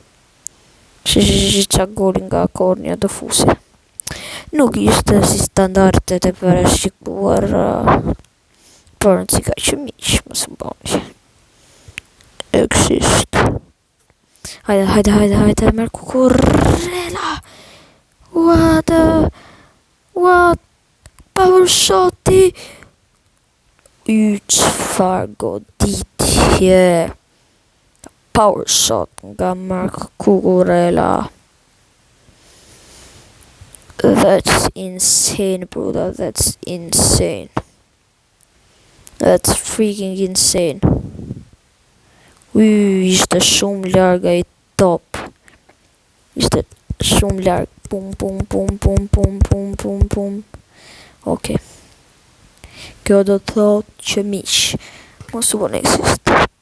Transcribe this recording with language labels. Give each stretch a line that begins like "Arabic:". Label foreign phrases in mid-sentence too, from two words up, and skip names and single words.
Albanian: Qa golin nga kornja të fusi. Nuk ishte si standardet e parashikuar, por në cika që miq, mos më boni. Exist. Hajde, merë Kukurela.
English: What? Power shoti.
Albanian: Çfarë goditje.
English: Power shot
Albanian: nga Mark Kukurela.
English: That's insane, brother. That's insane. That's freaking insane.
Albanian: Ishte shumë larga i top. Ishte shumë larg. Pum. Okej. Kjo do të thot që miq, mos u bën eksist.